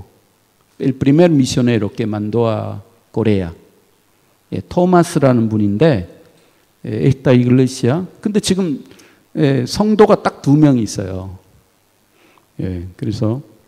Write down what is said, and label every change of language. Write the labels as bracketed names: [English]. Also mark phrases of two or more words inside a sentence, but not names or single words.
[Spanish] El primer misionero que mandó a Corea. [Korean] 예, 토마스라는 분인데, [Spanish] esta iglesia. [Korean] 근데 지금 성도가 딱 2명 있어요. 예, 그래서